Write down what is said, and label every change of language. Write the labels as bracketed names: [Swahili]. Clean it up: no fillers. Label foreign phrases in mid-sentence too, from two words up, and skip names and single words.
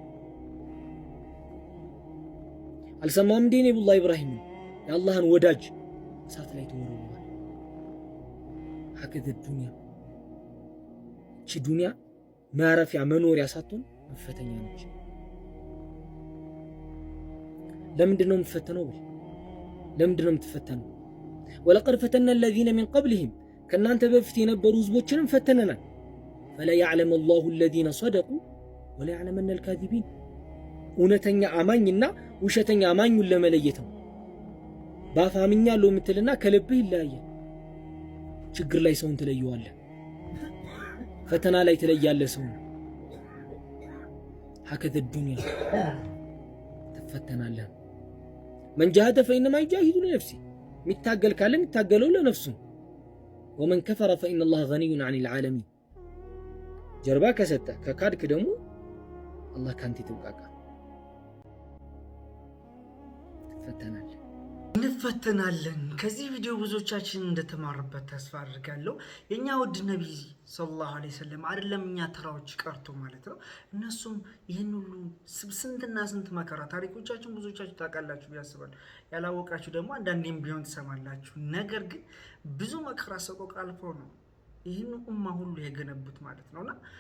[Amharic] አልሰማም እንዴ ነብዩላህ ኢብራሂም የአላህን ወዳጅ እሳት ላይ ተወርውረዋል። ሀከተ ዱንያ ማረፊያ መኖሪያ ሳትሆን መፈተኛ ነች። ለምንድነው የምትፈተነው? ለምንድነው የምትፈተነው? [Arabic] ولقد فتنا الذين من قبلهم [Amharic] ከናንተ በፊት የነበሩ ህዝቦችንም ፈተነናል። [Arabic] فلا يعلم الله الذين صدقوا ولا يعلمن الكاذبين [Amharic] እውነተኛ አማኝና ውሸተኛ አማኙን ለመለየት ነው። ባፋምኛለሁ የምትልና ከልብህ ይለያያል። ችግር ላይ ሰውን ትለየዋለህ፣ ፈተና ላይ ትለያለህ ሰውን። ሀከተ ዱንያ ትፈተናለህ። [Arabic] من جاهد فإنما يجاهد لنفسه [Amharic] የሚታገል ካለ የሚታገለው ለነፍሱ። [Arabic] ومن كفر فإن الله غني عن العالمين [Amharic] ጀርባ ከሰጠ ከካድክ ደግሞ አላህ ካንተ ይተውቃቃ። እንፈተናለን። ከዚህ ቪዲዮ ብዙዎቻችን እንደተማሩበት ተስፋ አድርጋለሁ። የኛ ውድ ነብይ [Arabic] صلى الله عليه وسلم [Amharic] አይደለም እኛ ተራዎች ቀርቶ ማለት ነው እነሱም ይህን ሁሉ ስንትና ስንት መከራ ታሪኮቻችን ብዙዎቻችሁ ታውቃላችሁ ያስባል። ያላወቃችሁ ደግሞ አንዳንዴም ቢሆን ትሰማላችሁ። ነገር ግን ብዙ መከራ ሰቆቃ አልፈው ነው ይህን ኡማ ሁሉ የገነቡት ማለት ነውና